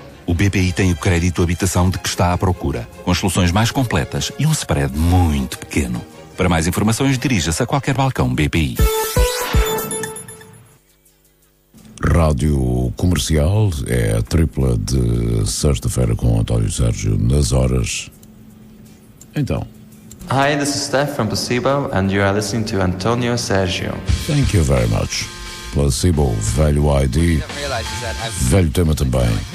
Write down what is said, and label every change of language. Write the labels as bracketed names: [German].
[Portuguese] O BPI tem o crédito habitação de que está à procura, com as soluções mais completas e um spread muito pequeno. Para mais informações, dirija-se a qualquer balcão BPI. Rádio Comercial é a tripla de sexta-feira com António Sérgio nas horas. Então. [English] Hi, this is Steph from Placebo, and you are listening to Antonio Sergio. Thank you very much. [Portuguese] Placebo, velho ID, velho tema também.